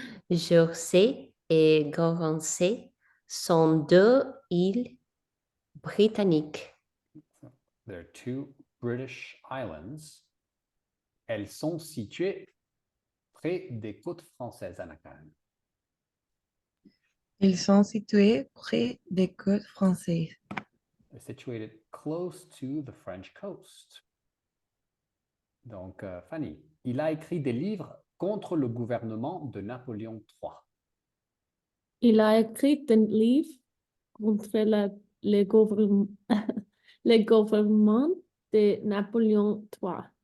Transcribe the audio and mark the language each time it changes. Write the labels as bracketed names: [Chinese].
[French] Jersey et Guernsey sont 2 îles britanniques. [English] They're 2 British Islands, [French] elles sont situées près des côtes françaises, Anna Karen. Ils sont situés près des côtes françaises. [English] Situated close to the French coast. [French] Donc, Fanny, il a écrit des livres contre le gouvernement de Napoléon III. Il a écrit un livre contre le gouvernement, le gouvernement de Napoléon III.